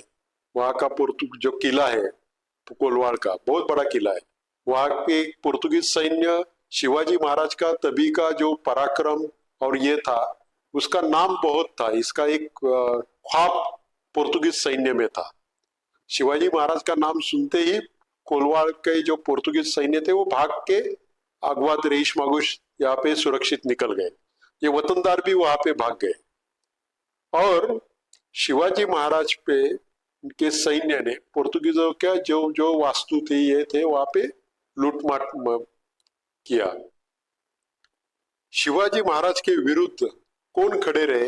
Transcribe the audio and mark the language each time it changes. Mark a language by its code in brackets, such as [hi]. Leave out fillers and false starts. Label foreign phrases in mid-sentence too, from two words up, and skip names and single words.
[hi] वहां का जो किला है कोलवाड़ का बहुत बड़ा किला है, वहां पे पोर्तुगीज सैन्य शिवाजी महाराज का तभी का जो पराक्रम और ये था उसका नाम बहुत था, इसका एक ख्वाब पोर्तुगीज सैन्य में था। शिवाजी महाराज का नाम सुनते ही कोलवाड़ के जो पोर्तुगीज सैन्य थे वो भाग के अगवात रेश मागुश यहाँ पे सुरक्षित निकल गए, ये वतनदार भी वहां पे भाग गए। और शिवाजी महाराज पे के सैन्य ने पोर्तुगीजों का जो जो वास्तु थी ये थे वहां पे लूटमार किया। शिवाजी महाराज के विरुद्ध कौन खड़े रहे?